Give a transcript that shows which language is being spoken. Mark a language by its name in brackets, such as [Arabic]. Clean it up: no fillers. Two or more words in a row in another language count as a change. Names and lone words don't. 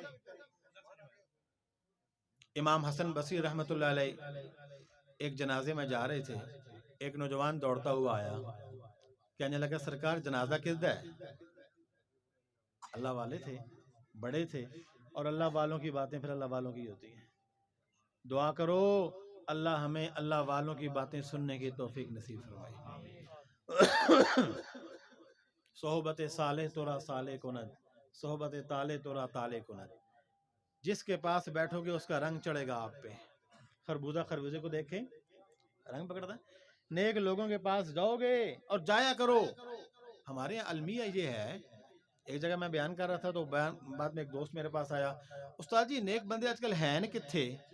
[Urdu] امام حسن بصری رحمۃ اللہ علیہ ایک جنازے میں جا رہے تھے، ایک نوجوان دوڑتا ہوا آیا، کہنے لگا سرکار جنازہ کس دا ہے؟ اللہ والے تھے، بڑے تھے، اور اللہ والوں کی باتیں پھر اللہ والوں کی ہوتی ہیں۔ دعا کرو اللہ ہمیں اللہ والوں کی باتیں سننے کی توفیق نصیب فرمائے۔ [Persian] صحبت صالح تورا صالح کند، صحبت طالح تورا طالح کند۔ [Urdu] جس کے پاس بیٹھو گے اس کا رنگ چڑھے گا آپ پہ۔ خربوزہ خربوزے کو دیکھیں، رنگ پکڑتا ہے۔ نیک لوگوں کے پاس جاؤ گے اور جایا کرو۔ ہمارے یہاں المیہ یہ ہے، ایک جگہ میں بیان کر رہا تھا تو بعد میں ایک دوست میرے پاس آیا، استاد جی نیک بندے آج کل ہیں کتھے؟